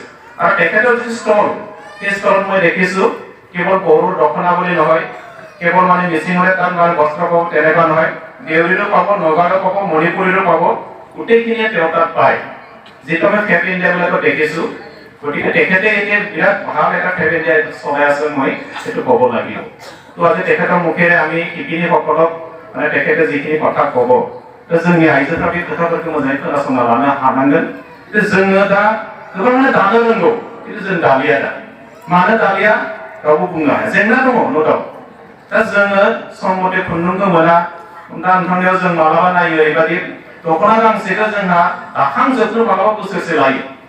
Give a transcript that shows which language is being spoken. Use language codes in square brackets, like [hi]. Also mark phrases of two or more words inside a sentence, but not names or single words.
[as] আৰু তেখেতৰ যিটো ষ্টল, সেই ষ্টলত মই দেখিছোঁ কেৱল বড়োৰ দখনা বুলি নহয়, কেৱল মানে মেচিঙৰে তাত মানে বস্ত্ৰ পাব তেনেকুৱা নহয়, দেউৰীৰো পাব, নগাৰো পাব, মণিপুৰীৰো পাব, গোটেইখিনিয়ে তেওঁ তাত পায়, যিটো আমি ফেব ইণ্ডিয়া বিলাকত দেখিছোঁ। গতিকে তেখেতে এতিয়া বিৰাট ভাল এটা ফেব ইণ্ডিয়া চলাই আছে, মই সেইটো ক'ব লাগিব। তো আজি তেখেতৰ মুখেৰে আমি শিপিনীসকলক মানে তেখেতে যিখিনি কথা ক'ব, [brx] जोंनि आइजोफ्रा बे खोथाफोरखौ मोजाङै खोनासंना लानो हानांगोन। जोङो दा गोबाङानो दानो रोंगौ, खिन्थु जों दालिया दा। मानो दालिया रावबो बुंनो हाया, जेंना दङ [en] no doubt. [brx] दा जोङो सम मथे खुन्दुंखौ मोना। दा नोंथांनियाव जों मालाबा नायो ओरैबायदि दख'ना गांसेखौ जोंहा दाखांजोबनो मालाबा बोसोरसे लायो।